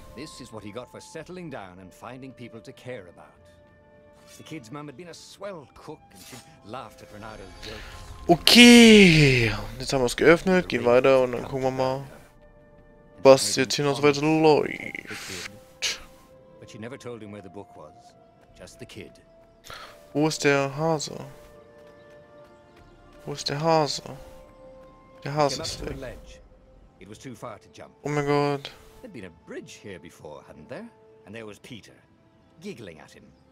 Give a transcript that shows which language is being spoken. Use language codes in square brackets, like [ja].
[en] This is what he got for settling down and finding people to care about. The kid's mum had been a swell cook and she laughed at Renato's jokes. Okay. [de] Jetzt haben wir es geöffnet, gehen weiter und dann gucken wir mal, was jetzt hier noch so weiter läuft. [en] But she never told him where the book was. Just the kid. [de] Wo ist der Hase? Wo ist der Hase? Der Hase ist weg. [en] It was too far to jump. [de] Oh mein Gott. [en] There'd been a bridge here before, hadn't there? And there was Peter, giggling at him.